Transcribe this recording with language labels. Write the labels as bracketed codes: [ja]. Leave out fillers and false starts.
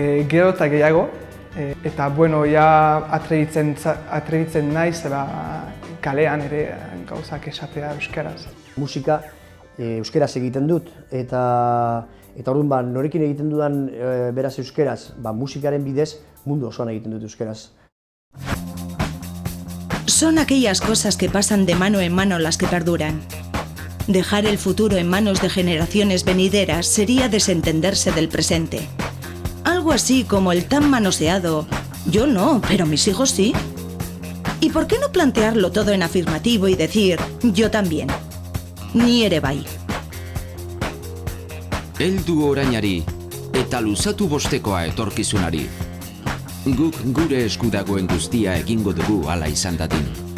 [eu] Gero eta gehiago, eta bueno, ja atrebitzen naiz kalean ere gauzak esatea euskaraz. Musika euskaraz egiten dut, eta orduan norekin egiten dudan beraz euskaraz, musikaren bidez mundu osoan egiten dut euskaraz. [es] Son aquellas cosas que pasan de mano en mano las que perduran. Dejar el futuro en manos de generaciones venideras sería desentenderse del presente. Algo así como el tan manoseado, yo no, pero mis hijos sí. ¿Y por qué no plantearlo todo en afirmativo y decir, yo también? [eu] Ni ere bai. Heldu orainari eta luzatu bostekoa etorkizunari. Guk gure esku dagoen guztia egingo dugu hala izan dadin.